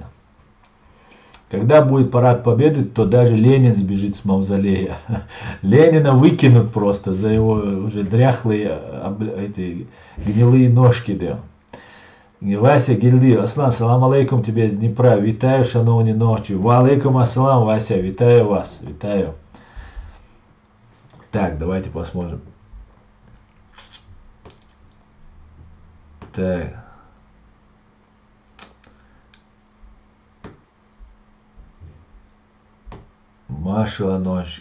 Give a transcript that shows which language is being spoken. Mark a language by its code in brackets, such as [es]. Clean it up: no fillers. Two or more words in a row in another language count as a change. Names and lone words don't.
[ru] Когда будет парад победы, то даже Ленин сбежит с мавзолея. Ленина выкинут просто за его уже дряхлые эти гнилые ножки. Да. Вася Гильди, Аслан, [ar] سلام عليكم [ru] тебе из Днепра. [uk] Витаю, шановні ночі. [ar] وعليكم السلام, [uk] Вася, витаю вас. Витаю. [ru] Так, давайте посмотрим. Так. Маша ночь.